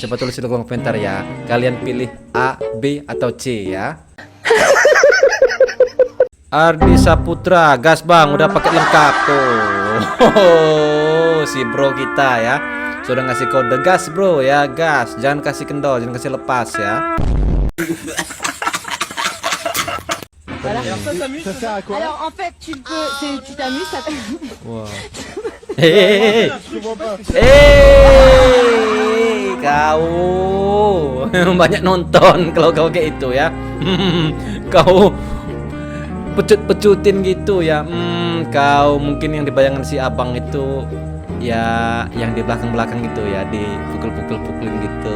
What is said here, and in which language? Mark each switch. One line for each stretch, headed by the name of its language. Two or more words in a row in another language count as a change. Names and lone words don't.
Indonesian: Coba tulis di kolom komentar ya. Kalian pilih A, B, atau C ya. Ardi Saputra, gas bang, udah pakai lengkap tuh. Si bro kita ya sudah ngasih kode gas bro ya, gas. Jangan kasih kendor, jangan kasih lepas ya.
French: Alors en fait, tu t'amuses, ça
Indonesian: Wow. Kau banyak nonton kalau kau kayak itu ya. Kau pecut-pecutin gitu ya. Kau mungkin yang dibayangkan si abang itu ya yang di belakang-belakang gitu ya, dipukul-pukul-pukulin gitu.